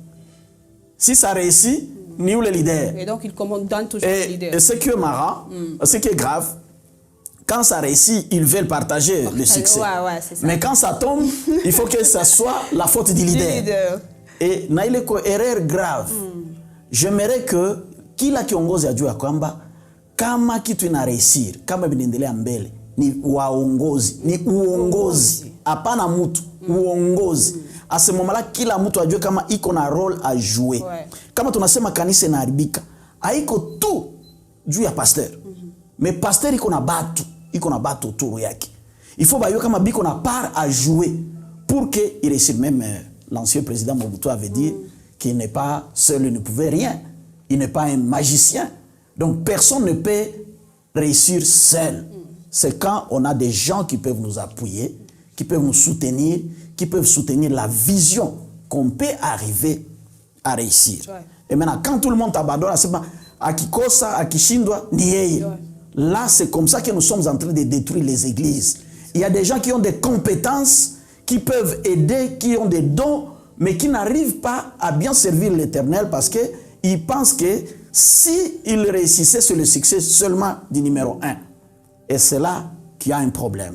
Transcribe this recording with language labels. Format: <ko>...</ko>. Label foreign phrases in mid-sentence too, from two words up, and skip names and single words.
<fr>Si ça réussit, nous les leaders. Et donc ils commandent toujours les leaders. Et ce qui est marrant, ce qui est grave, quand ça réussit, ils veulent partager le succès. C'est ça. Mais quand ça tombe, il faut que ça soit la faute du leader. Et</fr> <sw>naile ko</sw> <fr>erreur grave. J'aimerais que</fr> <sw>kila kiongozi ajue ya kwamba kama kitu inaresir, kama vinaendelea mbele, ni waongozi, ni uongozi, hapana mtu, uongozi.</sw> <fr>À ce moment-là,</fr> <sw>kila mtu ajue kama iko na</sw> <fr>role à jouer.</fr> <sw>Kama tunasema kanisa inaharibika, haiko tu juu ya pasteur.</sw> <fr>Mais pasteur</fr> <sw>iko na batu autour yake.</sw> <fr>Il faut</fr> <sw>bayue kama biko na</sw> <fr>part à jouer pour que il réussisse. Même l'ancien président Mobutu avait dit qu'il n'est pas seul, il ne pouvait rien. Il n'est pas un magicien. Donc personne ne peut réussir seul. C'est quand on a des gens qui peuvent nous appuyer, qui peuvent nous soutenir, qui peuvent soutenir la vision qu'on peut arriver à réussir. Et maintenant, quand tout le monde abandonne, c'est pas</fr> <sw>akikosa, akishindwa, ni yeye.</sw> <fr>Là, c'est comme ça que nous sommes en train de détruire les églises. Il y a des gens qui ont des compétences, qui peuvent aider, qui ont des dons, mais qui n'arrivent pas à bien servir l'Éternel parce que ils pensent que s'ils réussissaient sur le succès seulement du numéro 1, et c'est là qu'il y a un problème.</fr>